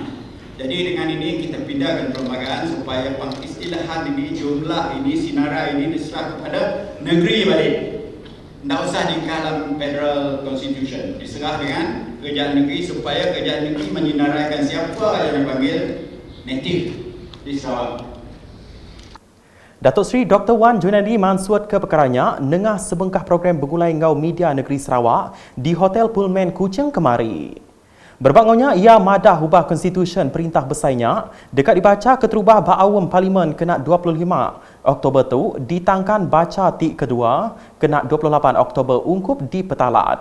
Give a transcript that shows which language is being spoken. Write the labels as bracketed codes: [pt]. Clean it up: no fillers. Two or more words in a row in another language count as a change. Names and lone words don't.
[ms] Jadi dengan ini kita pindahkan perlembagaan supaya pengistilahan ini, jumlah ini, sinarai ini diserah kepada negeri balik. Tidak usah di dalam [en] Federal Constitution, [ms] diserah dengan kerajaan negeri supaya kerajaan negeri menyinaraikan siapa yang dipanggil native di Sarawak. [iba] Datuk Seri Dr. Wan Junaidi mansuat ke perkaranya nengah sebengkah program bergulai ngau media negeri Sarawak di Hotel Pullman Kuching kemari. Berbangunnya ia madah ubah konstitusi perintah besarnya dekat dibaca keterubah ba'awam Parlimen kena 25 Oktober tu ditangkan baca tik kedua kena 28 Oktober ungkup di Petalat.